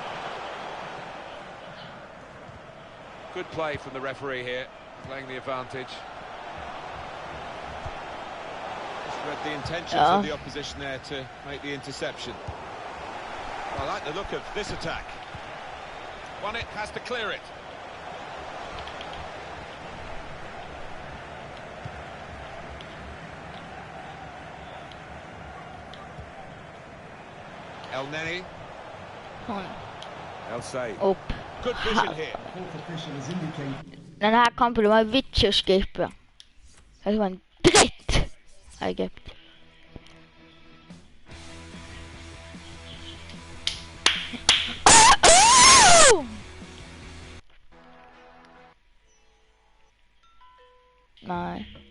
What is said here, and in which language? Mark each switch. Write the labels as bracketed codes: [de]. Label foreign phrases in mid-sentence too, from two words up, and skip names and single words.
[en] Good play from the referee here, playing the advantage. Read the intentions of the opposition there to make the interception. I like the look of this attack. Won it, has to clear it. El Neni. El Say. Opp. Good vision here. [no] Denne her kampen var vits å skippe. Det var en dritt. Egypt. Nei.